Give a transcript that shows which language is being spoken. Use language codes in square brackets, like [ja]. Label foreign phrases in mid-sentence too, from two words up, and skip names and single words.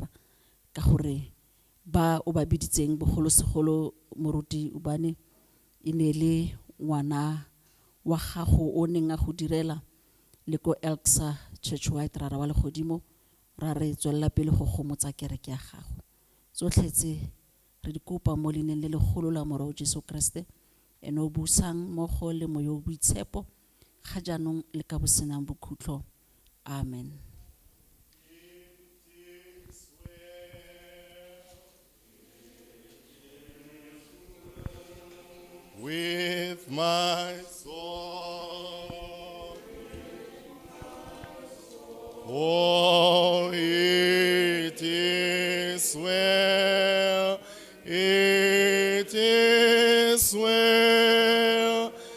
[tn] ka gore ba o ba biditseng bogolosegolo moruti Ubani e ne le ngwana wa gago o neng a go direla le ko Elksa Churchwide ra ra wa legodimo ra re tswella pele go gomotsa kereke ya gago tsotlhe tse re di kopa mo leineng le legolo la morao Jesu Kriste ene o busang mmogo le moya o boitshepo ga jaanong le ka bosenang bokhutlo amen. [en] With my soul, oh, it is well, it is well